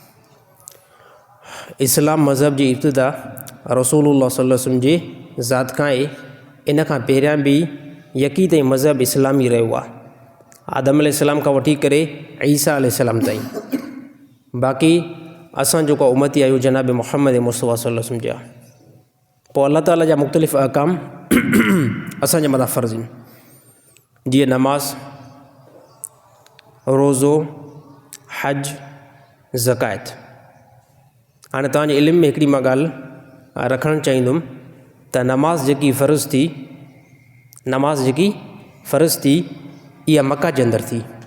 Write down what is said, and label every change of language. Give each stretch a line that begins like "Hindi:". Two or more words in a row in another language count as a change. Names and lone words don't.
Sindhi: इस्लाम मज़हब जी इब्तिदा रसूलुल्लाह
Arabic: صلى الله عليه وسلم
Sindhi: जे ज़ात खां आहे। इन खां पहिरियां बि यकी ताईं मज़हब इस्लामी रहियो आहे, आदम अलैहिस्सलाम खां वठी करे ईसा अलैहिस्सलाम ताईं। बाक़ी असां जेको उम्मती आहियूं जनाब मुहम्मद मुस्तफ़ा
Arabic: صلى الله عليه وسلم
Sindhi: जा। पोइ अल्लाह ताला जा मुख़्तलिफ़ अहकाम असांजे मथां फ़र्ज़ आहिनि, जीअं नमाज़, रोज़ो, हज, ज़कात। हाणे तव्हांजे इल्म में हिकिड़ी मां ॻाल्हि रखणु चाहींदुमि त नमाज़ जेकी फ़र्ज़ थी इहा मक्का जे अंदरि थी।